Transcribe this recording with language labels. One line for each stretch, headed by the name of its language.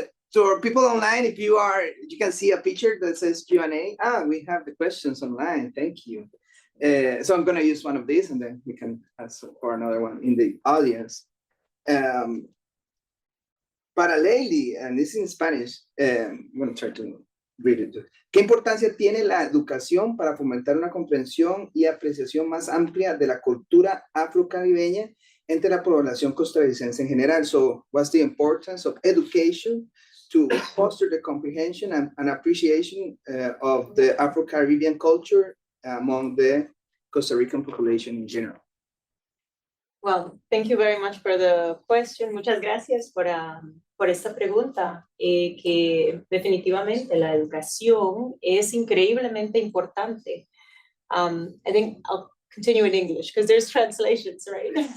English: So people online, if you can see a picture that says Q&A. We have the questions online. Thank you. So I'm gonna use one of these and then we can ask for another one in the audience. Parallelly, and this is in Spanish, I'm gonna try to read it.
Spanish: ¿Qué importancia tiene la educación para fomentar una comprensión y apreciación más amplia de la cultura afrocaribeña entre la población costarricense en general?
English: So, what's the importance of education to foster the comprehension and appreciation of the Afro-Caribbean culture among the Costa Rican population in general? Well, thank you very much for the question.
Spanish: Muchas gracias por esta pregunta, que definitivamente la educación es increíblemente importante.
English: I think I'll continue in English because there's translations, right?